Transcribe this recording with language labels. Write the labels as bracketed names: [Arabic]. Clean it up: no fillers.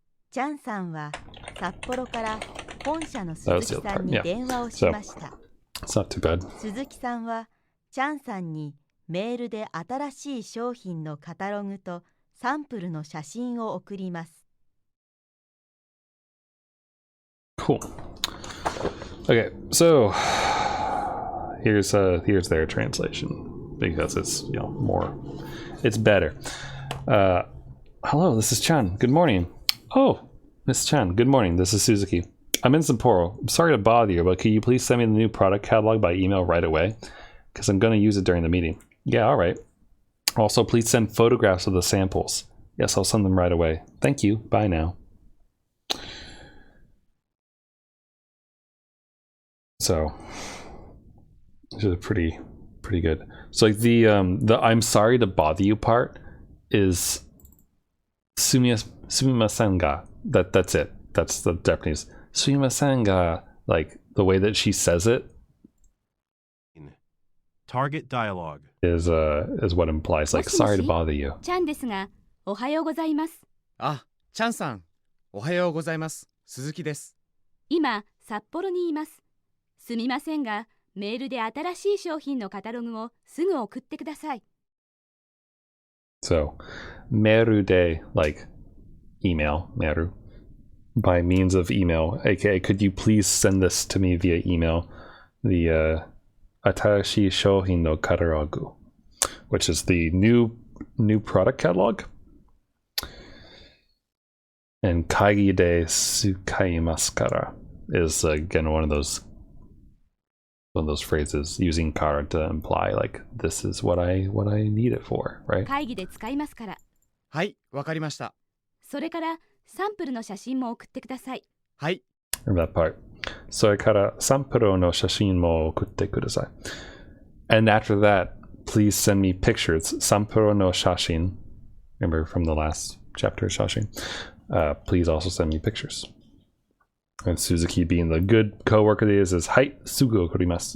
[Japanese] チャンさんは札幌から本社の鈴木さんに電話をしました。 [English] It's not too bad. [Japanese] 鈴木さんはチャンさんにメールで新しい商品のカタログとサンプルの写真を送ります。 [English] Cool. Okay, so here's their translation because it's more, it's better. Hello, this is Chan. Good morning. Oh, Miss Chan. Good morning. This is Suzuki. I'm in Sapporo. I'm sorry to bother you, but can you please send me the new product catalog by email right away? Because I'm going to use it during the meeting. Yeah, all right. Also, please send photographs of the samples. Yes, I'll send them right away. Thank you. Bye now. So, this is pretty good. So like the I'm sorry to bother you part is [Japanese] sumimasen ga. [English] That's it. That's the Japanese. [Japanese] Sumimasen ga, [English] like the way that she says it Target dialogue. is what implies like sorry to bother you. [Japanese] ちゃんですが、おはようございます。あ、チャンさん、おはようございます。鈴木です。今、札幌にいます。すみませんが、メールで新しい商品のカタログをすぐ送ってください。 [English] So, [Japanese] meru de, [English] like email, meru, by means of email, aka could you please send this to me via email, the [Japanese] atarashi shouhin no katalogu, [English] which is the new product catalog. And [Japanese] kaigi de tsukaimasu kara [English] is again one of those phrases using kara to imply like this is what I need it for, right? [Japanese] 会議で使いますから。はい、わかりました。それからサンプルの写真も送ってください。はい。 [English] Remember that part. [Japanese] それからサンプルの写真も送ってください。 [English] And after that, please send me pictures. [Japanese] サンプルの写真. [English] Remember from the last chapter, 写真. Please also send me pictures. And Suzuki, being the good coworker that he is, [Japanese] Hai, sugu okurimasu.